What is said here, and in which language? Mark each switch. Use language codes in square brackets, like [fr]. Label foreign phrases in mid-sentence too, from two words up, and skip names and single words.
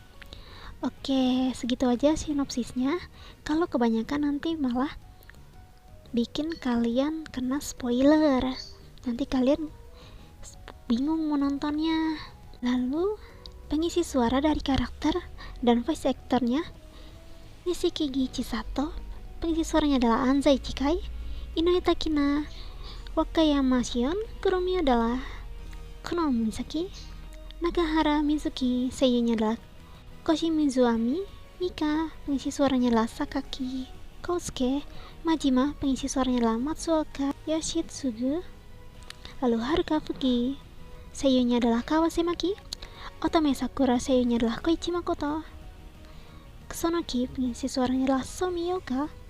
[id] Oke, segitu aja sinopsisnya. Kalau kebanyakan nanti malah bikin kalian kena spoiler. Nanti kalian bingung menontonnya. Lalu pengisi suara dari karakter dan [en] voice actornya [id] Nishiki Chisato. Pengisi suaranya adalah Anzai Chikai, Inoue Takina, Wakayama Shion. Kurumi adalah Kono Misaki, Nakahara Mizuki. Seiyunya adalah Koshimizu Ami. Mika, pengisi suaranya adalah Sakaki Kousuke. Majima, pengisi suaranya adalah Matsuoka Yoshitsugu. Lalu Haruka Fuki, seiyunya adalah Kawase Maki. Otome Sakura, seiyunya adalah Koichi Makoto. Kusonoki, pengisi suaranya adalah Somi Yoko.